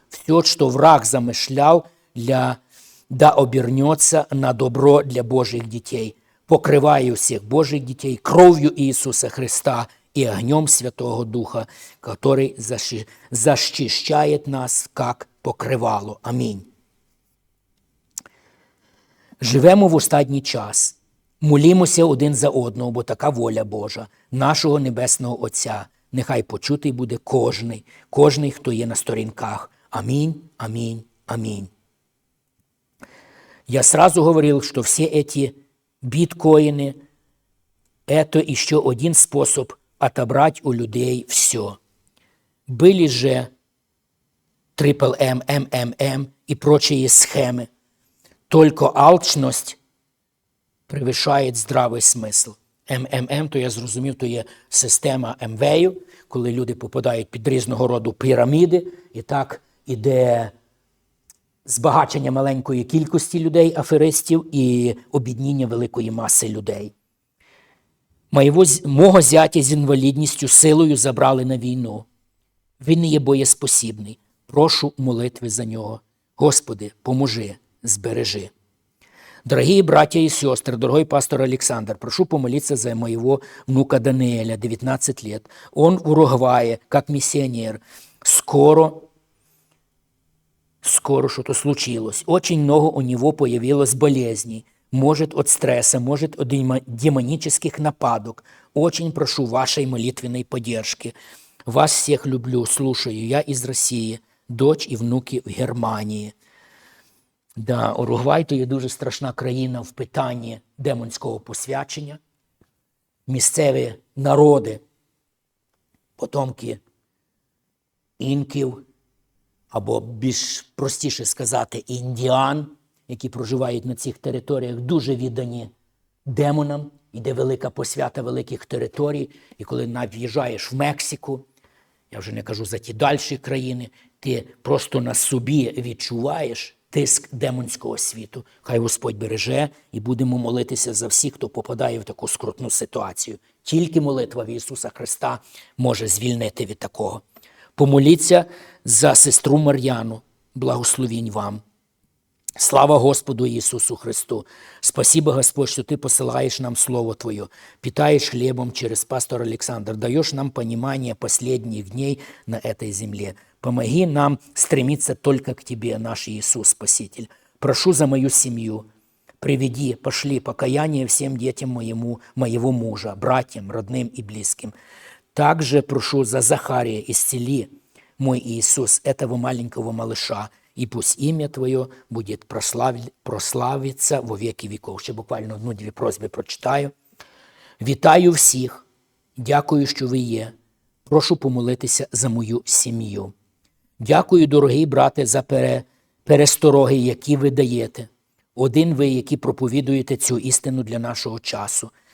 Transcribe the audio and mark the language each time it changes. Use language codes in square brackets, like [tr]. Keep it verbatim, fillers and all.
[ru] Все, что враг замышлял для да обернется на добро для Божьих детей. Покрываю всех Божьих детей кровью Иисуса Христа и огнем Святого Духа, который защи- защищает нас, как покривало. Аминь. [uk] Живемо в останній час, молімося один за одного, бо така воля Божа, нашого Небесного Отця. Нехай почутий буде кожний, кожний, хто є на сторінках. Амінь, амінь, амінь. [ru] Я сразу говорил, что все эти биткоины – это еще один способ отобрать у людей все. Были же Triple M, эм эм эм и прочие схемы. Только алчность [uk] превышає здравий смисл. МММ, то я зрозумів, то є система МВЕю, коли люди попадають під різного роду піраміди, і так іде збагачення маленької кількості людей, аферистів, і обідніння великої маси людей. Моєго, з- мого зятя з інвалідністю силою забрали на війну. Він не є боєспосібний. Прошу молитви за нього. Господи, поможи, збережи. [ru] Дорогие братья и сестры, дорогой пастор Александр, прошу помолиться за моего внука Даниэля, девятнадцать лет. Он в Уругвае, как миссионер. Скоро, скоро что-то случилось. Очень много у него появилось болезней. Может, от стресса, может, от демо- демонических нападок. Очень прошу вашей молитвенной поддержки. Вас всех люблю, слушаю. Я из России, дочь и внуки в Германии. [uk] Да, Уругвай то є дуже страшна країна в питанні демонського посвячення. Місцеві народи, потомки інків, або більш простіше сказати, індіан, які проживають на цих територіях, дуже віддані демонам. Іде велика посвята великих територій. І коли навіть в'їжджаєш в Мексику, я вже не кажу за ті дальші країни, ти просто на собі відчуваєш тиск демонського світу. Хай Господь береже, і будемо молитися за всіх, хто попадає в таку скрутну ситуацію. Тільки молитва в Ісуса Христа може звільнити від такого. Помоліться за сестру Мар'яну. Благословінь вам. Слава Господу Ісусу Христу! [ru] Спасибо, Господь, что Ты посылаешь нам Слово Твое, питаешь хлебом через пастора Александра, даешь нам понимание последних дней на этой земле. Помоги нам стремиться только к Тебе, наш Иисус Спаситель. Прошу за мою семью, приведи, пошли покаяние всем детям моему, моего мужа, братьям, родным и близким. Также прошу за Захария, исцели, мой Иисус, этого маленького малыша, и пусть имя Твое будет прославить, прославиться во веки веков. [uk] Ще буквально одну-дві просьби прочитаю. Вітаю всіх, дякую, що ви є. Прошу помолитися за мою сім'ю. Дякую, дорогий брате, за пере, перестороги, які ви даєте. Один ви, які проповідуєте цю істину для нашого часу.